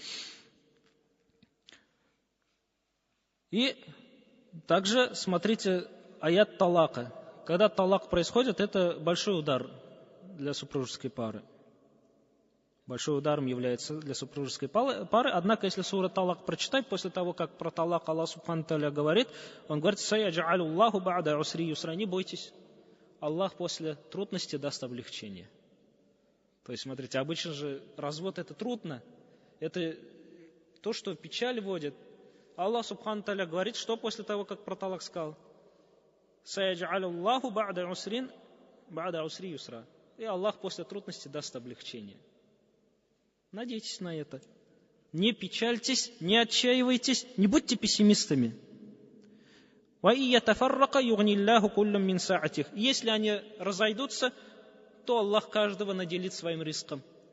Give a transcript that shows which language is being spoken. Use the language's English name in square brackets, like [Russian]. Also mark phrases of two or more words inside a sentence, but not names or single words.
[Russian] И также смотрите аят талака. Когда талак происходит, это большой удар для супружеской пары. Большой ударом является для супружеской пары. Однако, если сура Талак прочитать, после того, как про талак Аллах [Arabic] سبحانه وتعالى [Russian] говорит, он говорит, [Arabic] «سيجعل الله بعد عسر يسرا». [Russian] Не бойтесь, Аллах после трудности даст облегчение. То есть, смотрите, обычно же развод это трудно. Это то, что печаль вводит. Аллах [Arabic] سبحانه وتعالى [Russian] говорит, что после того, как про талак сказал, [Arabic] «سيجعل الله بعد عسر يسرا». [Russian] И Аллах после трудности даст облегчение. Надейтесь на это. Не печальтесь, не отчаивайтесь, не будьте пессимистами. Если они разойдутся, то Аллах каждого наделит своим риском.